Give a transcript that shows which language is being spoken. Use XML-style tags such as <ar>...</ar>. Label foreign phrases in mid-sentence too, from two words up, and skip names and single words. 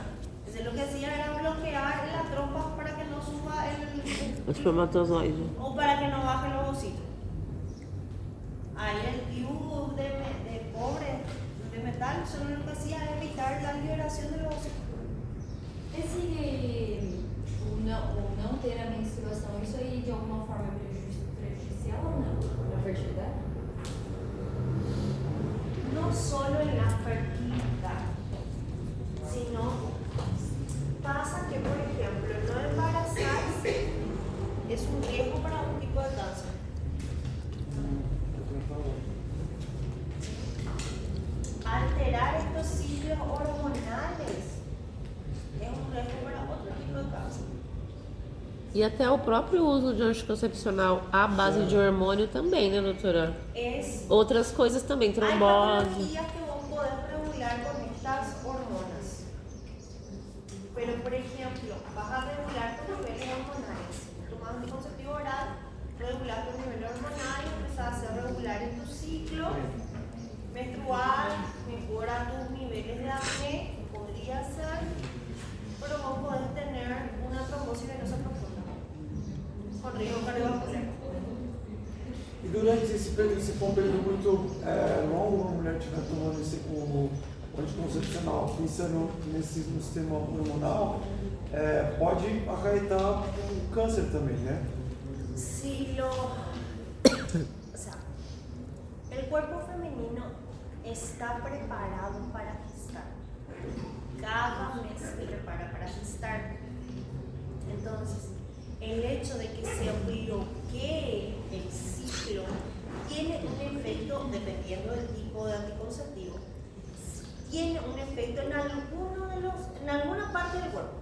<es>Ese lo que hacía era bloquear la trompa para que no suba</es> <pt>O espermatozoide.</pt> <es>o para que no baje el ovocito. Ahí el DIU de cobre, de metal, solo lo que hacía era evitar la liberación del ovocito.</es> <pt>O não ter a menstruação, isso aí de alguma forma é prejudicial ou não na fertilidade?</pt> <es>No solo en la fertilidad, sino pasa que, por ejemplo, no embarazarse es un riesgo para un tipo de cáncer. Alterar estos ciclos hormonales es un riesgo para otro tipo de cáncer.</es> <pt>E até o próprio uso de anticoncepcional à base de hormônio também, né, doutora?</pt> <es>Es</es> <pt>Outras coisas também,</pt> <es>Hay</es> <pt>trombose.</pt> <es>patologías que vos podés regular con estas hormonas. Pero, por ejemplo, vas a regular tus niveles hormonales. Tomas anticonceptivo oral, regular tus niveles hormonales, empezás a regular en tu ciclo menstrual, mejora tus niveles de acné, podría ser, pero vos podés tener una trombosis venosa profunda con riesgo cardiovascular.</es> <pt>E durante esse período, se for um período muito longo, uma mulher estiver tomando o anticoncepcional, pensando no sistema hormonal, pode acarretar o câncer também, né?</pt> <es>Si lo. O sea, el cuerpo femenino está preparado para gestar. Cada mes se prepara para gestar. Entonces, el hecho de que se bloquee el ciclo tiene un efecto, dependiendo del tipo de anticonceptivo, tiene un efecto en alguna parte del cuerpo.</es>